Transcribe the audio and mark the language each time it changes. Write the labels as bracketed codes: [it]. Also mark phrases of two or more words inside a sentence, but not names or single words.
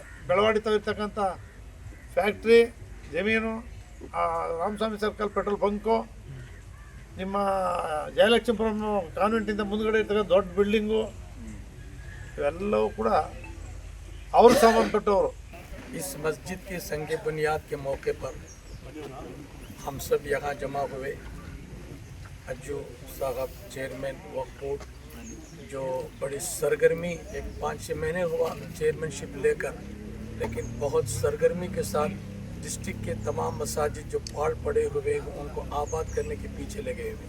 [kn] ಬೆಳವಾಡಿ ಇರ್ತಕ್ಕಂಥ ಫ್ಯಾಕ್ಟ್ರಿ, ಜಮೀನು, ರಾಮಸ್ವಾಮಿ ಸರ್ಕಲ್ ಪೆಟ್ರೋಲ್ ಬಂಕು, ನಿಮ್ಮ ಜಯಲಕ್ಷ್ಮೀಪುರಂ ಕಾನ್ವೆಂಟಿಂದ ಮುಂದ್ಗಡೆ ಇರ್ತಕ್ಕಂಥ ದೊಡ್ಡ ಬಿಲ್ಡಿಂಗು, ಇವೆಲ್ಲವೂ ಕೂಡ ಅವ್ರ ಸಂಬಂಧಪಟ್ಟವರು. [ur] اس مسجد کے سنگ بنیاد کے موقع پر ہم سب یہاں جمع ہوئے. اجو صاحب چیئرمین وقف بورڈ، جو بڑی سرگرمی، ایک 5-6 مہینے ہوا چیئرمین شپ لے کر، لیکن بہت سرگرمی کے ساتھ ڈسٹرکٹ کے تمام مساجد جو پھاڑ پڑے ہوئے ان کو آباد کرنے کے پیچھے لگے ہوئے.